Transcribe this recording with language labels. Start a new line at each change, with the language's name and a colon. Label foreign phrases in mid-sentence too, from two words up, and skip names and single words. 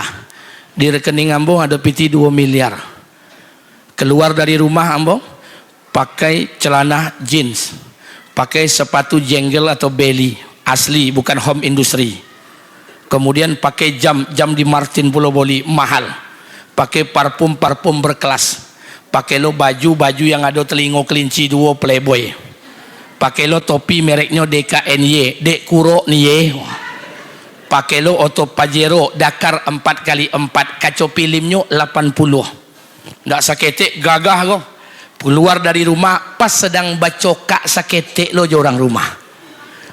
Indonesian: Di rekening Ambo ada piti 2 miliar. Keluar dari rumah Ambo pakai celana jeans, pakai sepatu jenggel atau belly asli, bukan
English: home industry.
Indonesian: Kemudian pakai jam di Martin Pulau Boli mahal. Pakai parfum berkelas. Pakai lo baju yang ada telingo kelinci 2 Playboy. Pakai lo topi mereknya DKNY, Dek Kuro Nye. Pakai lo auto Pajero Dakar 4x4, kaca filmnya 80.
Minangkabau: Ndak saketek gagah kok.
Indonesian: Keluar dari rumah pas sedang bacokak saketek lo orang rumah.